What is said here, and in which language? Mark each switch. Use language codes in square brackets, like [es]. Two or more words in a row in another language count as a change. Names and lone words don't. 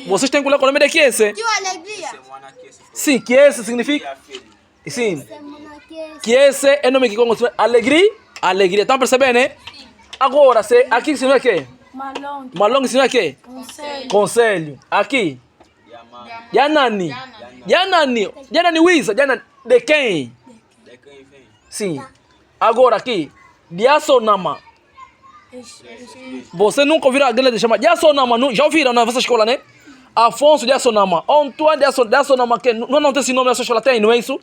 [pt] Vocês têm que ler com o nome de Kiese? alegria. Sim, Kiese significa... Sim. Kiese é nome que conhece. Alegria. Estão percebendo, né? Agora, aqui significa o quê? [kg] Malong. [pt] Malong significa o quê? Conselho. Aqui. [kg] Yanani. Yanani Wiza. [pt] Yanani de quem? De quem vem? Sim. Agora aqui. Diasonama. Você nunca ouviu a grande chamar Diasonama? Já ouviram na vossa escola, né? Afonso Diasonama. Antoine Diasonama. Que não tem esse nome na sua escola, tem, não é isso?